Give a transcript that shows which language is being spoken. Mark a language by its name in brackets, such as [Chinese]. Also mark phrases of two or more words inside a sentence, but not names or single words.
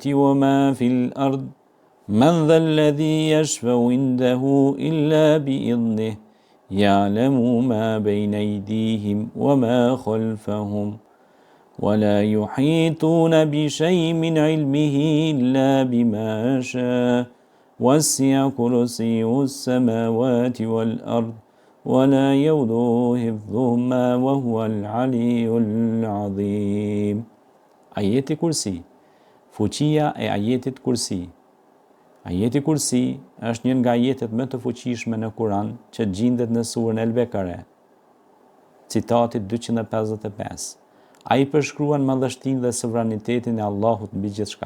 [Arabic] وما في الأرض من ذا الذي يشفع عنده إلا بإذنه يعلم ما بين أيديهم وما خلفهم ولا يحيطون بشيء من علمه إلا بما شاء وسع كرسيه السماوات والأرض ولا يؤوده حفظهما وهو العلي العظيم. [Albanian] Ajeti Kursi, fuqia e ajetit Kursi. Ajeti Kursi është një nga ajetet më të fuqishme në Kur'an që gjendet në surën El-Bekare, citati 255. Ai përshkruan madhështinë dhe sovranitetin e Allahut mbi gjithçka.